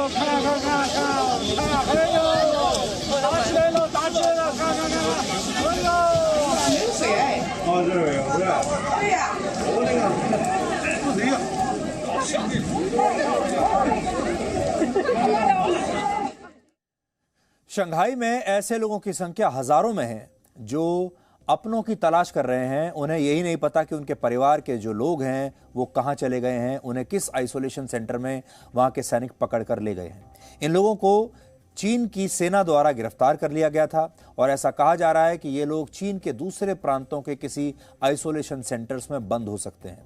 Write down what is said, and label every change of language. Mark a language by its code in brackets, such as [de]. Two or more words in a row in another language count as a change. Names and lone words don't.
[zh] 看，哎呦，打起来了，打起来了！看，哎呦，流水哎！哦，这个有是吧？对呀。我那个，不谁呀？ [hi] शंघाई में ऐसे लोगों की संख्या हजारों में है जो अपनों की तलाश कर रहे हैं। उन्हें यही नहीं पता कि उनके परिवार के जो लोग हैं वो कहां चले गए हैं, उन्हें किस आइसोलेशन सेंटर में वहां के सैनिक पकड़ कर ले गए हैं। इन लोगों को चीन की सेना द्वारा गिरफ्तार कर लिया गया था और ऐसा कहा जा रहा है कि ये लोग चीन के दूसरे प्रांतों के किसी आइसोलेशन सेंटर्स में बंद हो सकते हैं।